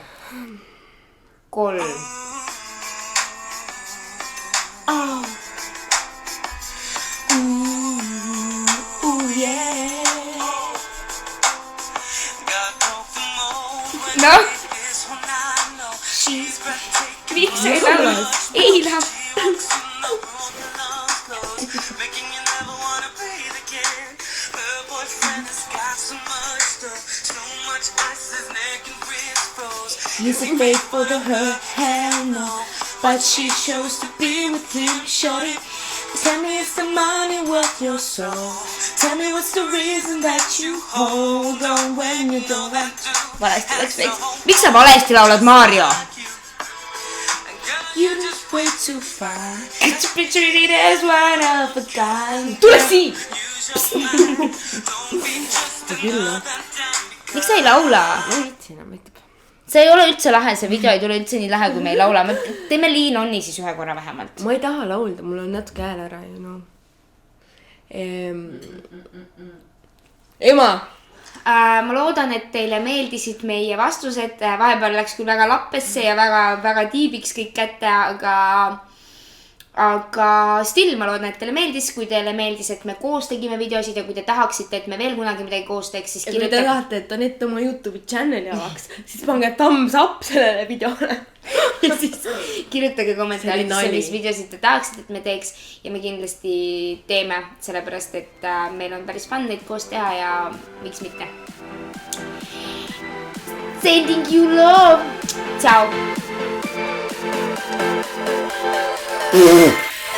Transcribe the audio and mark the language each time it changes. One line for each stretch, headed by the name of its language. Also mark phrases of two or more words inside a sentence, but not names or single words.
Estonian: 3. Noh, miks ei laula? Ei laula.
English: He's afraid for her, hell no. But she chose to be with him, shorty. Tell me is the money worth your soul? Tell me what's the reason that you hold on when you don't have to.
Estonian: Valesti läks veits. Miks sa valesti laulad, Mario?
English: You just way too far. Could you be treated as one of a kind?
Estonian: Tule siin! Miks sa ei laula? See ei ole üldse lahe, see video ei tule üldse nii lahe, kui me ei laula. Teeme Lean Onni siis ühe korra vähemalt. Ma ei taha laulda, mul on natuke hääl ära,
English: you know.
Estonian: Ema! Ma loodan, et teile meeldisid meie vastused. Vahepeal läks küll väga lappesse ja väga tiibiks kõik kätte, aga still ma loodan, et teile meeldis. Kui teile meeldis, et me koos tegime videosid ja kui te tahaksite, et me veel kunagi midagi koos teeks, siis ja kui te tahate, et Anett oma YouTube'i channel'i avaks, siis pange
English: thumbs up
Estonian: sellele videole. Ja siis kirjutage kommentaaridesse, mis videosid te tahaksite, et me teeks ja me kindlasti teeme, sellepärast, et meil on päris fun neid koos teha ja miks mitte.
English: Sending you love! Ciao!